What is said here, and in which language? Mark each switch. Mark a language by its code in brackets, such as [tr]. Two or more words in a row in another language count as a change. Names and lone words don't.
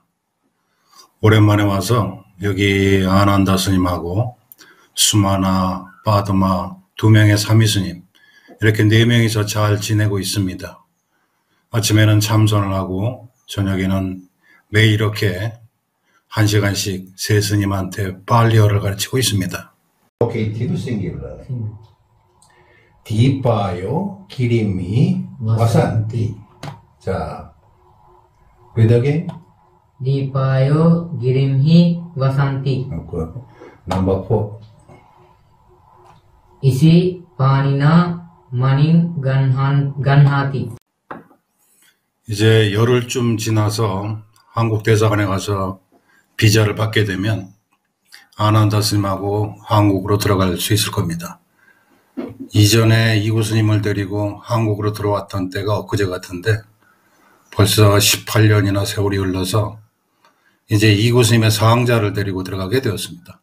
[ko] 오랜만에 와서 여기 아난다 스님하고 수마나 바드마 두 명의 사미스님 이렇게 네 명이서 잘 지내고 있습니다. 아침에는 참선을 하고 저녁에는 매일 이렇게 1시간씩 세 스님한테 발리어를 가르치고 있습니다. [en] Located singular. [pi] Dipayo Kirimi Vasanti. [en] 자, read again. [pi] Dipayo Girimhi Vasanti. [en] Okay. Number 4. [pi] Isi Panina Manin Ganhati. [ko] 이제 열흘쯤 지나서 한국 대사관에 가서 비자를 받게 되면 아난다 스님하고 한국으로 들어갈 수 있을 겁니다. 이전에 이구 스님을 데리고 한국으로 들어왔던 때가 엊그제 같은데 벌써 18년이나 세월이 흘러서 이제 이구 스님의 사항자를 데리고 들어가게 되었습니다.